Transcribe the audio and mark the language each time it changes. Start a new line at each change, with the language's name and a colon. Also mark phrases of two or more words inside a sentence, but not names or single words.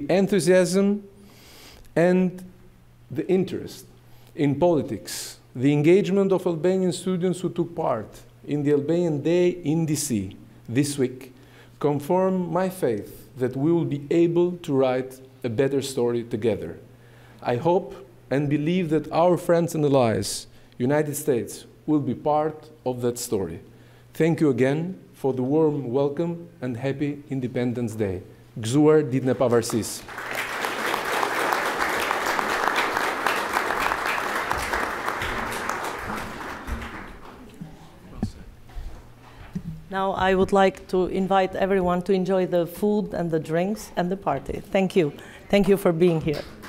English: The enthusiasm and the interest in politics, the engagement of Albanian students who took part in the Albanian Day in DC this week confirm my faith that we will be able to write a better story together. I hope and believe that our friends and allies, United States, will be part of that story. Thank you again for the warm welcome and happy Independence Day.
Albanian: Gëzuar ditën e pavarësisë.
English: Now I would like to invite everyone to enjoy the food and the drinks and the party. Thank you. Thank you for being here.